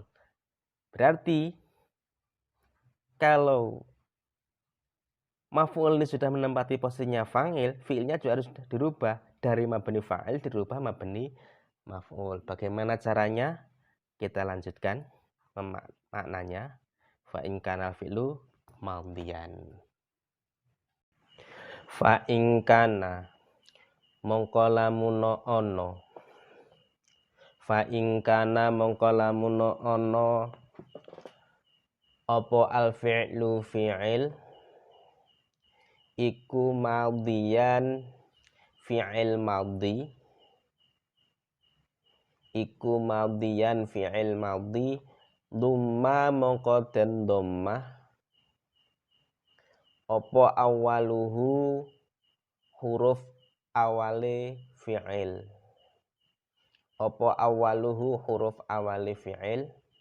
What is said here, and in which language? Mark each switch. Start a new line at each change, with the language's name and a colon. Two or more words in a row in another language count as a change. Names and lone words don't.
Indonesian: Berarti kalau maf'ul ini sudah menempati posisinya fa'il, fi'ilnya juga harus dirubah dari
Arabic: mabni fa'il
Indonesian: dirubah
Arabic: mabni maf'ul.
Indonesian: Bagaimana caranya? Kita lanjutkan maknanya.
Arabic: Fa in kana fi'lu madhiyan. Fa in kana
Javanese: mongko lamun ana.
Arabic: Fa in kana
Javanese: mongko lamun ana apa
Arabic: al fi'lu
Javanese: fi'il iku
Arabic: madhiyan fi'il madhi,
Javanese: iku
Arabic: madhiyan fi'il madhi,
Javanese: dhamma mongko den dhammah apa awaluhu huruf awale fi'il, apa awaluhu huruf awale fi'il,